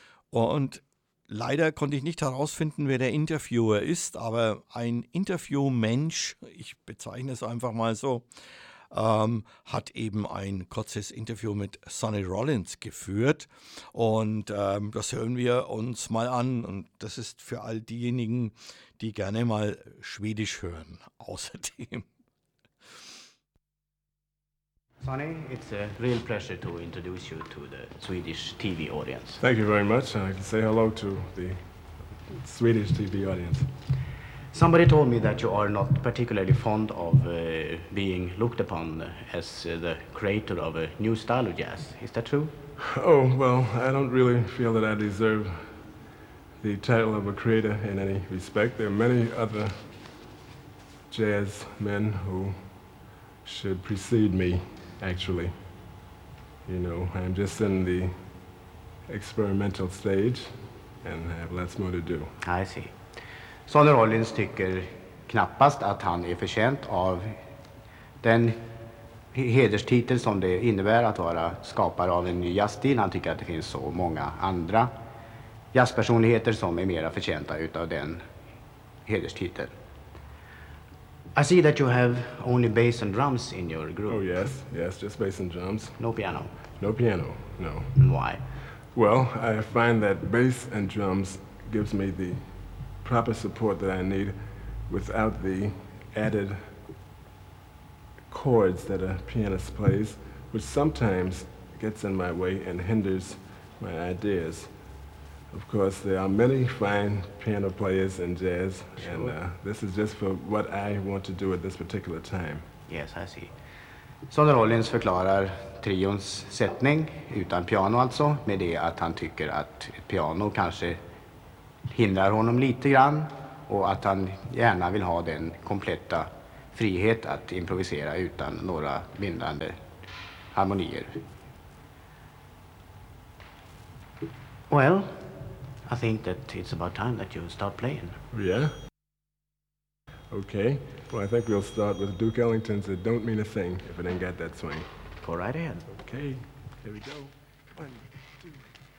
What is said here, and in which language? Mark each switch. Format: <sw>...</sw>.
<de>Und leider konnte ich nicht herausfinden, wer der Interviewer ist, aber ein Interviewmensch, ich bezeichne es einfach mal so, hat eben ein kurzes Interview mit Sonny Rollins geführt. Und das hören wir uns mal an. Und das ist für all diejenigen, die gerne mal Schwedisch hören, außerdem.</de> <en>Sonny, it's a real pleasure to introduce you to the Swedish TV audience. Thank you very much. I can say hello to the Swedish TV audience. Somebody told me that you are not particularly fond of being looked upon as the creator of a new style of jazz. Is that true? Oh, well, I don't really feel that I deserve the title of a creator in any respect. There are many other jazz men who should precede me. Actually, you know, I'm just in the experimental stage and have lots more to do. I see.</en> <sv>Sonny Rollins tycker knappast att han är förtjänt av den hederstitel som det innebär att vara skapare av en ny jazzstil. Han tycker att det finns så många andra jazzpersonligheter som är mera förtjänta utav den hederstiteln.</sv> <en>I see that you have only bass and drums in your group. Oh, yes, yes, just bass and drums. No piano. No piano, no. Why? Well, I find that bass and drums gives me the proper support that I need without the added chords that a pianist plays, which sometimes gets in my way and hinders my ideas. Of course, there are many fine piano players in jazz, sure. And this is just for what I want to do at this particular time. Yes, I see.</en> <sv>Sonny Rollins förklarar trions sättning, utan piano alltså, med det att han tycker att piano kanske hindrar honom lite grann, och att han gärna vill ha den kompletta frihet att improvisera utan några bindande harmonier.</sv> <en>Well, I think that it's about time that you start playing. Yeah. Okay. Well, I think we'll start with Duke Ellington's It Don't Mean a Thing if it ain't got that swing. Go right ahead. Okay. Here we go. One, two, three.</en>